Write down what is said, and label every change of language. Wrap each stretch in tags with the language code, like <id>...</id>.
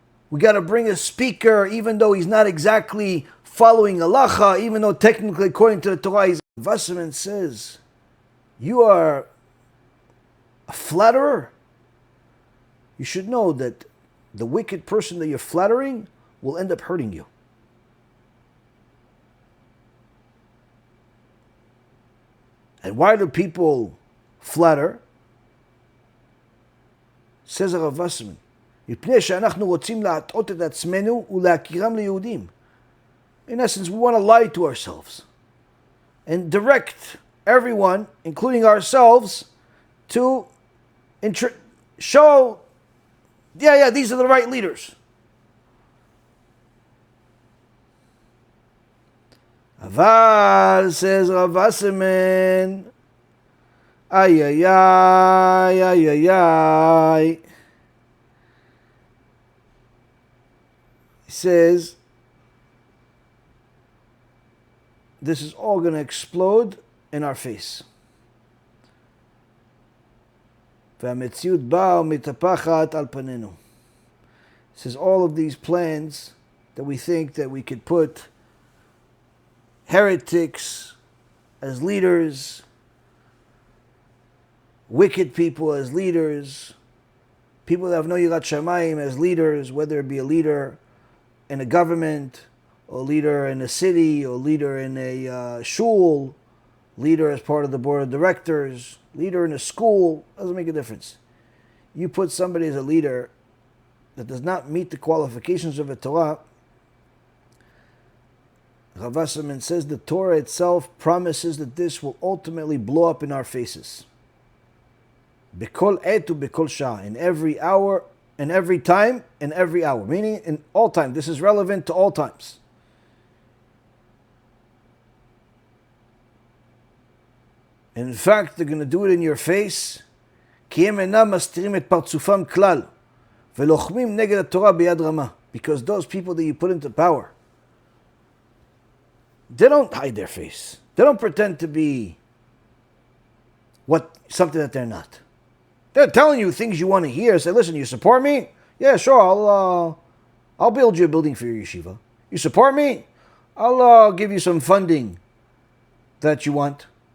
<en>We got to bring a speaker, even though he's not exactly following halacha, even though technically according to the Torah, Rav Wasserman says, you are a flatterer. You should know that the wicked person that you're flattering will end up hurting you. And why do people flatter? Says Rav Wasserman,</en> <he>מפני שאנחנו רוצים להטעות את עצמנו ולהכירם ליהודים.</he> <en>In essence, we want to lie to ourselves and direct everyone, including ourselves, to show, these are the right leaders. Aval, says Rav Wasserman, ay, ay, ay, ay, ay, ay. He says, this is all going to explode in our face.</en> <he>והמציאות באה ומתהפכת על פנינו.</he> <en>It says all of these plans that we think that we could put heretics as leaders, wicked people as leaders, people that have no Yirat Shamayim as leaders, whether it be a leader in a government, or leader in a city, or leader in a shul, leader as part of the board of directors, leader in a school, doesn't make a difference. You put somebody as a leader that does not meet the qualifications of a Torah, Rav Wasserman says the Torah itself promises that this will ultimately blow up in our faces.</en> <he>B'kol etu b'kol shah,</he> <en>in every hour, in every time, in every hour. Meaning in all time. This is relevant to all times. And in fact, they're going to do it in your face.</en> <he>כי הם אינם מסתירים את פרצופם כלל, ולוחמים נגד התורה ביד רמה.</he> <en>Because those people that you put into power, they don't hide their face. They don't pretend to be something that they're not. They're telling you things you want to hear. Say, listen, you support me? Yeah, sure. I'll build you a building for your yeshiva. You support me? I'll give you some funding that you want.</en>